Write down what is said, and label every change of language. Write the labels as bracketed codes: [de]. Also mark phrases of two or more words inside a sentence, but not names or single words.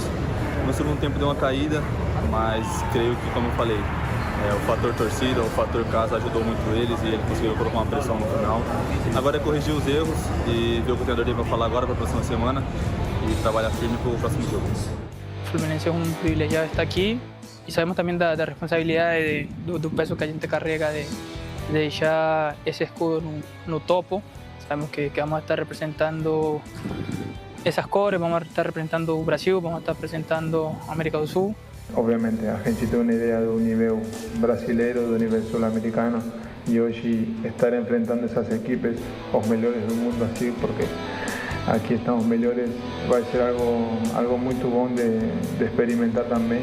[pt] No segundo tempo deu uma caída, mas creio que, como eu falei, o fator torcida, o fator casa ajudou muito eles e eles conseguiram colocar uma pressão no final. Agora é corrigir os erros e ver o que o treinador dele vai falar agora para a próxima semana e trabalhar firme para o próximo jogo. Fluminense [es] es un privilegiado estar aquí y sabemos también [pt] da responsabilidad do peso que a gente carrega de deixar ese escudo no topo. [es] Sabemos que vamos a estar representando esas cores, vamos a estar representando [pt] o Brasil, [es] vamos a estar representando [pt] a América do Sul. Obviamente a gente tem uma ideia do nível brasileiro, do nível sul-americano e hoje estar enfrentando essas equipes, os melhores do mundo assim, porque aqui estão os melhores, vai ser algo muito bom de experimentar também.